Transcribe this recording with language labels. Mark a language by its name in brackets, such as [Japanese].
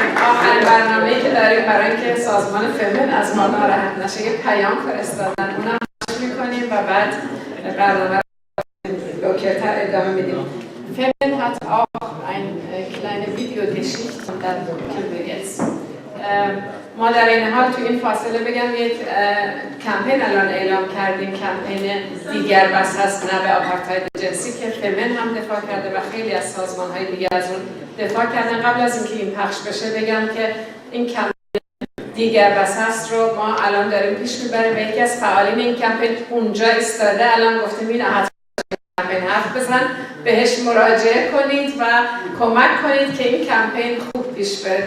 [Persian] آخرین برنامه‌ای که داریم برای اینکه سازمان فمین از ما ناراحت نشه یه پیام فرستادن، اونم پخش می‌کنیم و بعد برنامه رو دکتر ادامه میدیم. [German] Femin hat auch eine kleine Videogeschichte und dann können wir jetzt. [Persian] ما در این حال تو این فاصله بگم یک کمپین الان اعلام کردیم، کمپین دیگر بس هست نه به آپارتاید جنسی که فمین هم دفاع کرده و خیلی از سازمان‌های دیگر از اون دفاع کردن. قبل از اینکه این پخش بشه بگم که این کمپین دیگر بس هست رو ما الان داریم پیش میبریم و یکی از فعالین این کمپین اونجا ایستاده الان گفته مینا کمپین حرف بزن، بهش مراجعه کنید و کمک کنید که این کمپین خوب پیش بره.